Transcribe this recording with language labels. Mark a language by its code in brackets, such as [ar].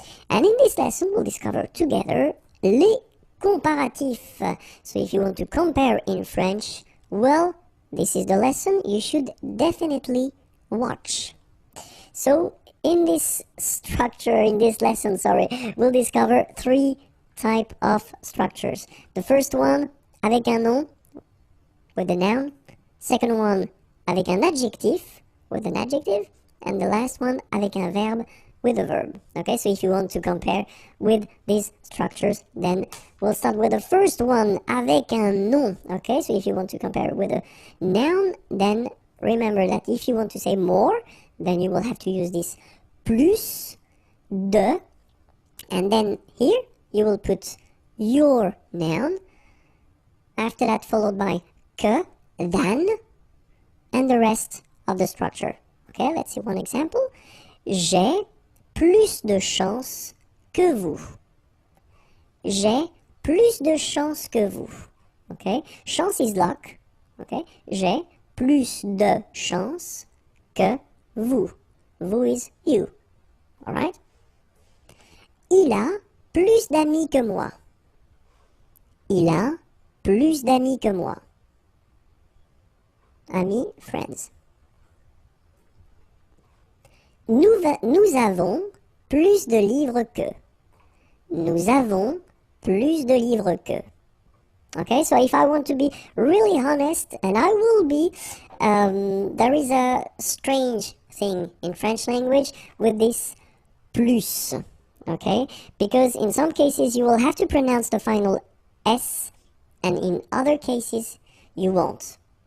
[en] And in this lesson we'll discover together les comparatifs. So if you want to compare in French, well, this is the lesson you should definitely watch. So in this lesson, we'll discover three types of structures. The first one, [fr] avec un nom, [en] with the noun. Second one, [fr] avec un adjectif, [en] with an adjective. And the last one, [fr] avec un verbe, [en] with a verb. Okay, so if you want to compare with these structures, then we'll start with the first one, [fr] avec un nom. [en] Okay, so if you want to compare with a noun, then remember that if you want to say more, then you will have to use this plus, de, and then here you will put your noun, after that followed by que, than, and the rest of the structure. Okay, let's see one example. [fr] J'ai plus de chance que vous. J'ai plus de chance que vous. [en] Okay, chance is luck. [fr] Okay, j'ai plus de chance que vous. [en] Vous is you. Alright? [fr] Il a plus d'amis que moi. Il a plus d'amis que moi. [en] Amis, friends. [fr] Nous avons plus de livres que. Nous avons plus de livres que. [en] Okay, so if I want to be really honest, and I will be, there is a strange thing in French language with this plus, okay? Because in some cases you will have to pronounce the final S, and in other cases you won't.